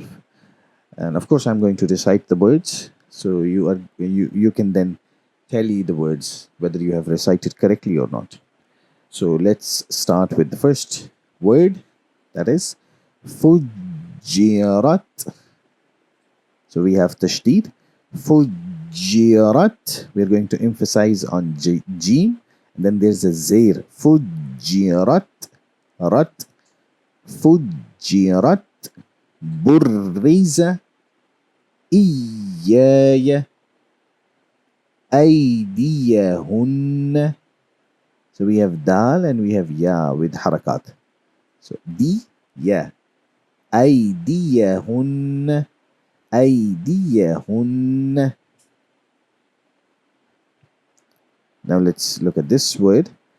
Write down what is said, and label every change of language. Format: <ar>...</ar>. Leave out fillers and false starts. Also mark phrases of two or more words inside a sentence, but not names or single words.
<en>And of course, I'm going to recite the words, so you can then tally the words whether you have recited correctly or not. So let's start with the first word, that is Fujirat. So we have Tashdeed. Fujirat. We're going to emphasize on Jim. And then there's a Zair. Fujirat. Rat.</en> <ar>Fujirat. Burriza. Iyaya. Aydiyahun.</ar> <en>So we have Dal and we have Ya with Harkaat.</en> <ar>So Di, Ya. Aydiyahun. Aydiyahun.</ar> <en>Now let's look at this word.</en>